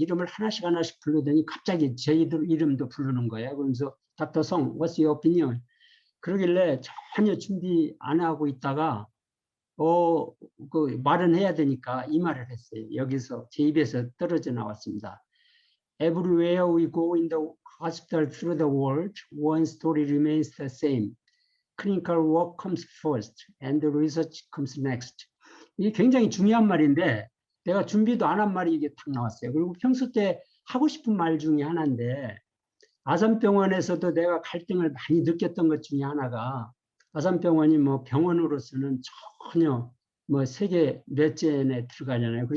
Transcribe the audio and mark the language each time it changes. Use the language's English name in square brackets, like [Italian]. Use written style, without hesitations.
[Korean] 이름을 하나씩 부르더니 갑자기 제 이름도 부르는 거예요. 그러면서 닥터 송, [English] what's your opinion? [Korean] 그러길래 전혀 준비 안 하고 있다가 그 말은 해야 되니까 이 말을 했어요. 여기서 제 입에서 떨어져 나왔습니다. [English] Everywhere we go in the hospital through the world, one story remains the same. Clinical work comes first and the research comes next. [Korean] 이게 굉장히 중요한 말인데 내가 준비도 안 한 말이 이게 탁 나왔어요. 그리고 평소 때 하고 싶은 말 중에 하나인데 아산병원에서도 내가 갈등을 많이 느꼈던 것 중에 하나가 아산병원이 뭐 병원으로서는 전혀 뭐 세계 몇째에 들어가잖아요.